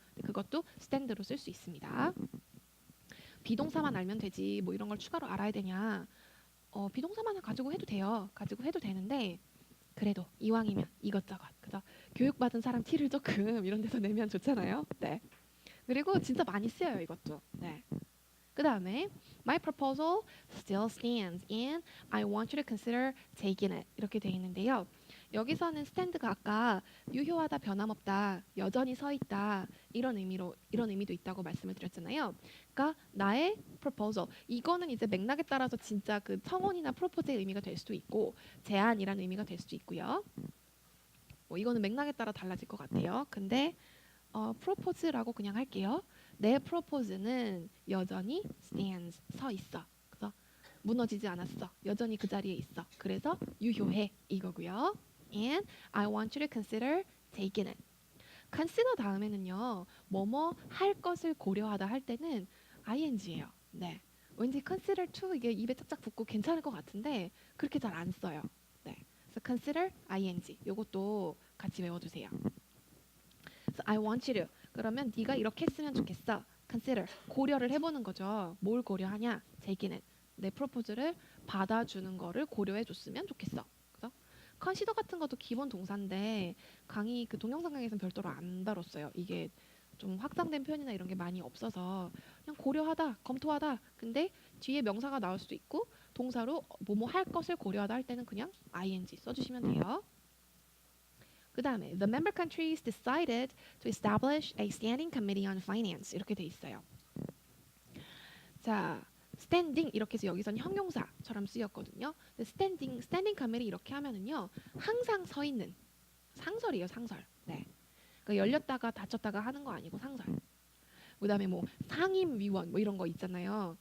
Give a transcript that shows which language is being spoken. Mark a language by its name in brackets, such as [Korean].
[Korean] 그것도 stand로 쓸 수 있습니다. 비동사만 알면 되지 뭐 이런 걸 추가로 알아야 되냐? 비동사만 가지고 해도 돼요. 가지고 해도 되는데 그래도 이왕이면 이것저것 그죠? 교육받은 사람 티를 조금 이런 데서 내면 좋잖아요. 네. 그리고 진짜 많이 쓰여요 이것도. 네. 그 다음에 [English] My proposal still stands and I want you to consider taking it [Korean] 이렇게 돼 있는데요. 여기서는 stand가 아까 유효하다, 변함없다, 여전히 서 있다 이런 의미도 있다고 말씀을 드렸잖아요. 그러니까 나의 proposal 이거는 이제 맥락에 따라서 진짜 그 청혼이나 프로포즈의 의미가 될 수도 있고 제안이라는 의미가 될 수도 있고요. 이거는 맥락에 따라 달라질 것 같아요. 근데 프로포즈라고 그냥 할게요. 내 프로포즈는 여전히 stands 서 있어. 그래서 무너지지 않았어. 여전히 그 자리에 있어. 그래서 유효해 이거고요. [English] And I want you to consider taking it. [Korean] consider 다음에는요. 뭐뭐 할 것을 고려하다 할 때는 ing예요. 네. 왠지 consider to 이게 입에 짝짝 붙고 괜찮을 것 같은데 그렇게 잘 안 써요. 네. 그래서 consider ing 요것도 같이 외워두세요. 그래서 [English] I want you to [Korean] 그러면 네가 이렇게 했으면 좋겠어. consider 고려를 해보는 거죠. 뭘 고려하냐? [English] taking it [Korean] 내 프로포즈를 받아주는 거를 고려해 줬으면 좋겠어. 그래서 consider 같은 것도 기본 동사인데 강의 그 동영상 강의에서는 별도로 안 다뤘어요. 이게 좀 확장된 표현이나 이런 게 많이 없어서 그냥 고려하다, 검토하다. 근데 뒤에 명사가 나올 수도 있고 동사로 뭐뭐 할 것을 고려하다 할 때는 그냥 ing 써주시면 돼요. 그 다음에 [English] the member countries decided to establish a standing committee on finance [Korean] 이렇게 돼 있어요. 자, standing 이렇게 해서 여기선 형용사처럼 쓰였거든요. [English] standing committee [Korean] 이렇게 하면은요 항상 서 있는 상설이에요, 상설. 네. 그러니까 열렸다가 닫혔다가 하는 거 아니고 상설. 그다음에 뭐 상임위원 뭐 이런 거 있잖아요.